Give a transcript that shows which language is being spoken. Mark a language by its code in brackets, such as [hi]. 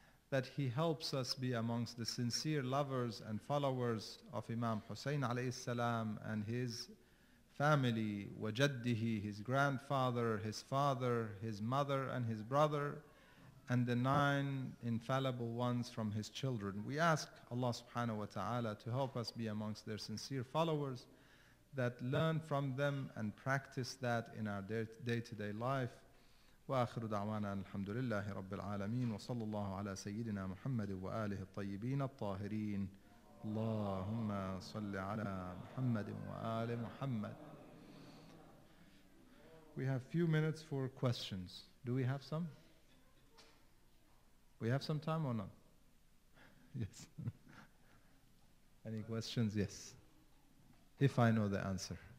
[en] that he helps us be amongst the sincere lovers and followers of Imam Hussein alayhi salam and his family, wajaddihi, his grandfather, his father, his mother and his brother, and the 9 infallible ones from his children. We ask Allah subhanahu wa ta'ala to help us be amongst their sincere followers, that learn from them and practice that in our day-to-day life. [ar] وآخر دعوانا الحمد لله رب العالمين وصلى الله على سيدنا محمد وآله الطيبين الطاهرين اللهم صل على محمد وآل محمد. [en] We have few minutes for questions. Do we have some? We have some time or not? Yes. Any questions? Yes. If I know the answer.